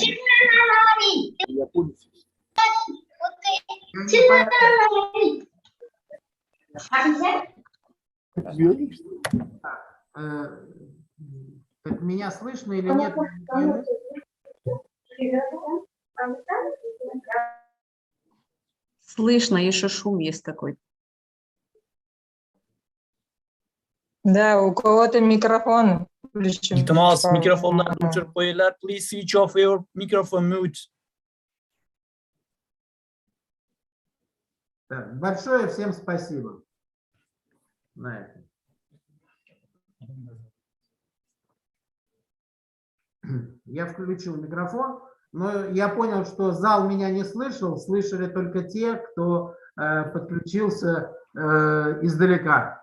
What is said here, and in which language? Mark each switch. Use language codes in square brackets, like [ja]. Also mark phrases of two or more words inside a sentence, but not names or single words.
[ru] Так, меня слышно или нет? Слышно, еще шум есть какой-то. Да, у кого-то микрофон включен. [uz] Iltimos, mikrofonlarni o'chirib qo'yinglar. [en] Please switch off your microphone mute. [ru] Так, большое всем спасибо. Я включил микрофон, но я понял, что зал меня не слышал, слышали только те, кто подключился издалека.